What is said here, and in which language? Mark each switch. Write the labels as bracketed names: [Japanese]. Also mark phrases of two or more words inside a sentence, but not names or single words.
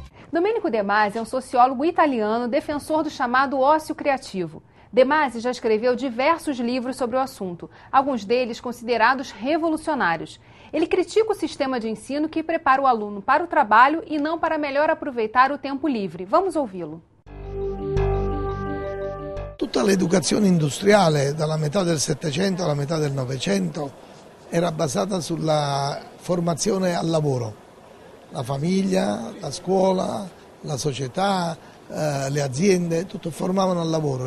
[Portuguese] Domenico De Masi é um sociólogo italiano defensor do chamado ócio criativo. De Masi já escreveu diversos livros sobre o assunto, alguns deles considerados revolucionários. Ele critica o sistema de ensino que prepara o aluno para o trabalho e não para melhor aproveitar o tempo livre. Vamos ouvi-lo. [Italian] Tutta l'educazione industriale, dalla metà del Settecento alla metà del Novecento, era basata sulla formazione al lavoro. La famiglia, la scuola, la società, le aziende, tutto formavano al lavoro.